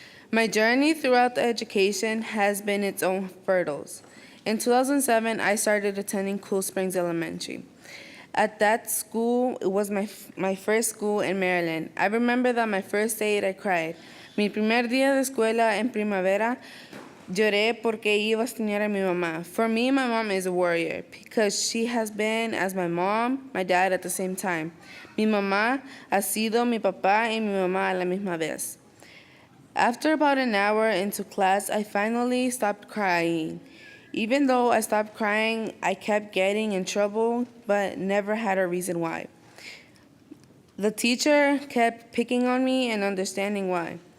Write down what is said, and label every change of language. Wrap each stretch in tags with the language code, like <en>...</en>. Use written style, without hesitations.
<en>My journey throughout the education has been its own hurdles. In 2007, I started attending Cool Springs Elementary. At that school, it was my first school in Maryland. I remember that my first day I cried.</en> <es>Mi primer día de escuela en primavera, lloré porque iba a extrañar a mi mamá.</es> <en>For me, my mom is a warrior because she has been as my mom, my dad at the same time.</en> <es>Mi mamá ha sido mi papá y mi mamá a la misma vez.</es> <en>After about an hour into class, I finally stopped crying. Even though I stopped crying, I kept getting in trouble, but never had a reason why. The teacher kept picking on me and understanding why.</en>